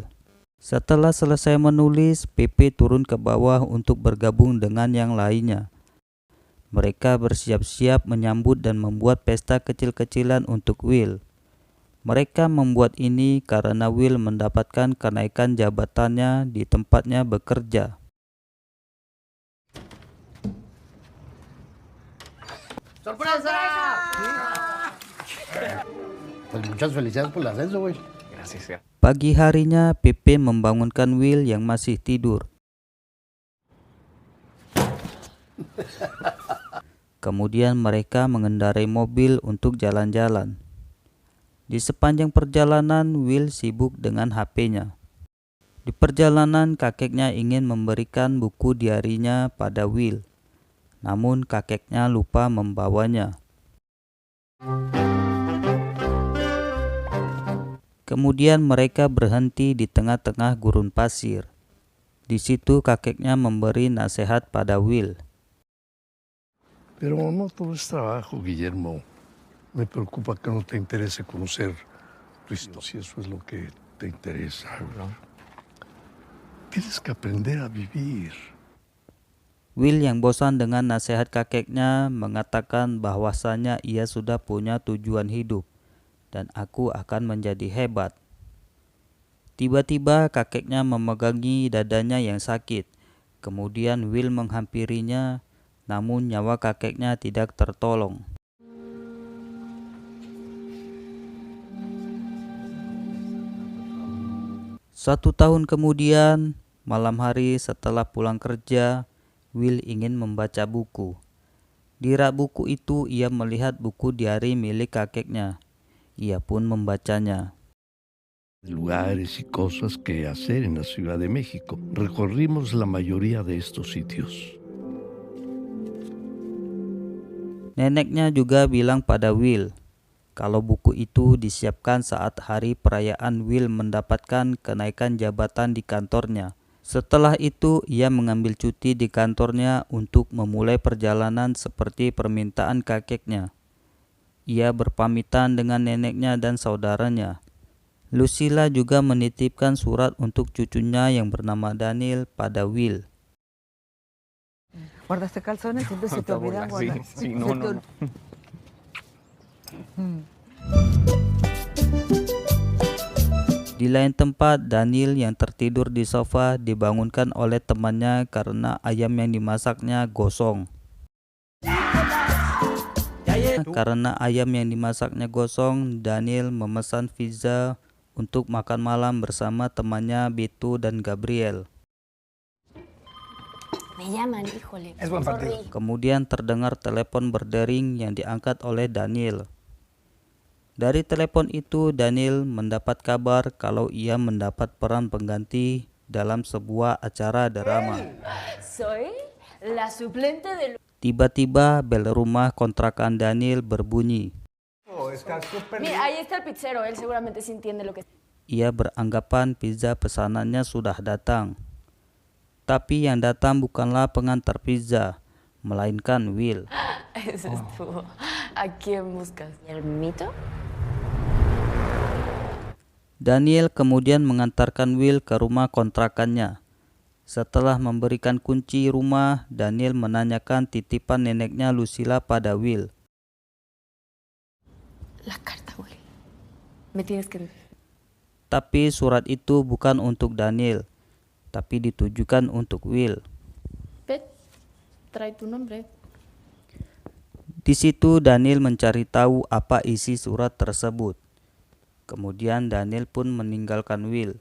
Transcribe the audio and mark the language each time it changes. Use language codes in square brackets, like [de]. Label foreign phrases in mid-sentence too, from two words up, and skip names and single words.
[id] Setelah selesai menulis, Pepe turun ke bawah untuk bergabung dengan yang lainnya. Mereka bersiap-siap menyambut dan membuat pesta kecil-kecilan untuk Will. Mereka membuat ini karena Will mendapatkan kenaikan jabatannya di tempatnya bekerja. [es] ¡Sorpresa! Pues muchas felicidades por el ascenso, güey. Gracias, ya. [id] Pagi harinya, Pepe membangunkan Will yang masih tidur. Kemudian mereka mengendarai mobil untuk jalan-jalan. Di sepanjang perjalanan, Will sibuk dengan HP-nya. Di perjalanan, kakeknya ingin memberikan buku diarinya pada Will. Namun kakeknya lupa membawanya. Kemudian mereka berhenti di tengah-tengah gurun pasir. Di situ kakeknya memberi nasihat pada Will. [es] Pero no todo es trabajo, Guillermo. Me preocupa que no te interese conocer tu historia, si eso es lo que te interesa. Tienes que aprender a vivir. [id] Will yang bosan dengan nasihat kakeknya mengatakan bahwasanya ia sudah punya tujuan hidup dan aku akan menjadi hebat. Tiba-tiba kakeknya memegangi dadanya yang sakit. Kemudian Will menghampirinya, namun nyawa kakeknya tidak tertolong. Satu tahun kemudian, malam hari setelah pulang kerja, Will ingin membaca buku. Di rak buku itu ia melihat buku diari milik kakeknya. Ia pun membacanya. [es] Lugares y cosas que hacer en la Ciudad de México. Recorrimos la mayoría de estos sitios. [id] Neneknya juga bilang pada Will, kalau buku itu disiapkan saat hari perayaan Will mendapatkan kenaikan jabatan di kantornya. Setelah itu, ia mengambil cuti di kantornya untuk memulai perjalanan seperti permintaan kakeknya. Ia berpamitan dengan neneknya dan saudaranya. Lucila juga menitipkan surat untuk cucunya yang bernama Daniel pada Will. [es] ¿Guardaste calzones? Siempre se te olvidan Sí, guardar. sí, no, no, no. [id] Di lain tempat, Daniel yang tertidur di sofa dibangunkan oleh temannya karena ayam yang dimasaknya gosong. Karena ayam yang dimasaknya gosong, Daniel memesan pizza untuk makan malam bersama temannya Beto dan Gabriel. [es] Me llaman, híjole. Es buen partido. Sorry. [id] Kemudian terdengar telepon berdering yang diangkat oleh Daniel. Dari telepon itu, Daniel mendapat kabar kalau ia mendapat peran pengganti dalam sebuah acara drama. [es] Soy la suplente del... [id] Tiba-tiba bel rumah kontrakan Daniel berbunyi. [es] Mira, ahí está el pizzero, él seguramente sí entiende lo que... [id] Ia beranggapan pizza pesanannya sudah datang. Tapi yang datang bukanlah pengantar pizza, melainkan Will. [es] Ese estuvo. ¿A quién buscas? ¿El mito? [id] Daniel kemudian mengantarkan Will ke rumah kontrakannya. Setelah memberikan kunci rumah, Daniel menanyakan titipan neneknya Lucila pada Will. [es] La carta, Will. Me tienes que... [id] Tapi surat itu bukan untuk Daniel, tapi ditujukan untuk Will. [es] Ve, trae tu nombre. [id] Di situ Daniel mencari tahu apa isi surat tersebut. Kemudian Daniel pun meninggalkan Will.